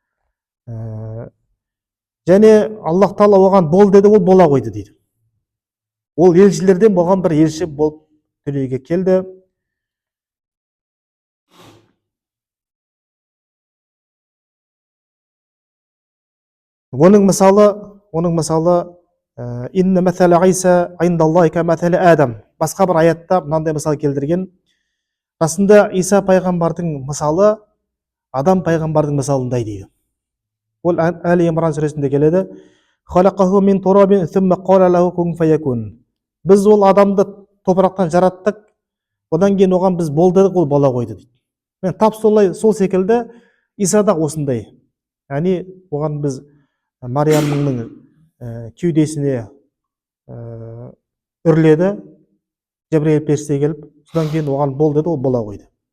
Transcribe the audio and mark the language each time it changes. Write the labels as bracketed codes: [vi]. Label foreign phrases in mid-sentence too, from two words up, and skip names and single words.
[kk] Және Аллах тағала оған бол деді, ол бола қойды дейді. Ол елшілерден болған бір елші болып дүниеге келді. Оның мысалы [ar] إن مثل عيسى عند الله كمثل آدم. [kk] Басқа бір аятта мынандай мысал келтірген. Расында Иса пайғамбардың мысалы Адам пайғамбардың мысалындай дейді. Ол Әли Имран сүресінде келеді. [ar] خلقه من تراب ثم قال له كن فيكون. [kk] Біз ол адамды топырақтан жараттық, одан кейін оған біз бол дедік, ол бола қойды дейді. Мен тап солай, сол секілді Иса да осындай. Яғни оған біз Мариямның кеудесіне үрледі, Жебрейіл періште келіп, содан кейін оған бол деді, ол бола қойды.